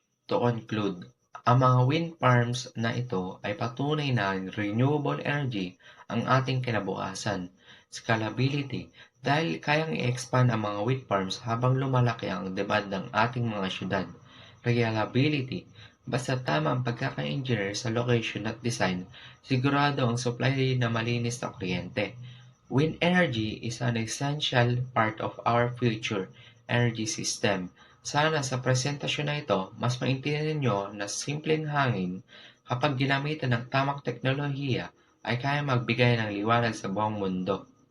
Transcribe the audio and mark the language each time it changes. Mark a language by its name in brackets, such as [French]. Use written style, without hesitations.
[Filipino] To conclude, ang mga wind farms na ito ay patunay na renewable energy ang ating kinabukasan. Scalability, dahil kayang i-expand ang mga wind farms habang lumalaki ang demand ng ating mga syudad. Reliability, basta tama ang pagkaka-engineer sa location at design, sigurado ang supply na malinis na kuryente. [English] Wind energy is an essential part of our future energy system. [Filipino] Sana sa presentasyon na ito, mas maintindihan ninyo na simpleng hangin kapag ginamitan ng tamang teknolohiya ay kaya magbigay ng liwanag sa buong mundo.